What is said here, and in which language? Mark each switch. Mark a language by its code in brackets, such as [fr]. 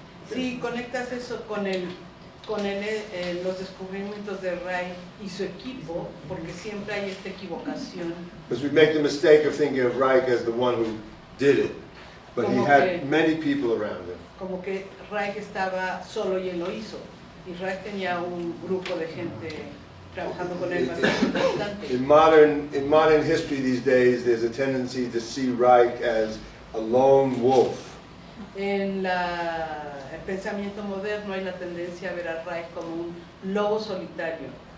[es] Si conectas eso con los descubrimientos de Reich y su equipo, porque siempre hay esta equivocación. [en] Because we make the mistake of thinking of Reich as the one who did it, but he had many people around him. [es] Como que Reich estaba solo y él lo hizo, y Reich tenía un grupo de gente trabajando con él bastante importante. [en] In modern history these days, there's a tendency to see Reich as a lone wolf. [es] En el pensamiento moderno hay la tendencia a ver a Reich como un lobo solitario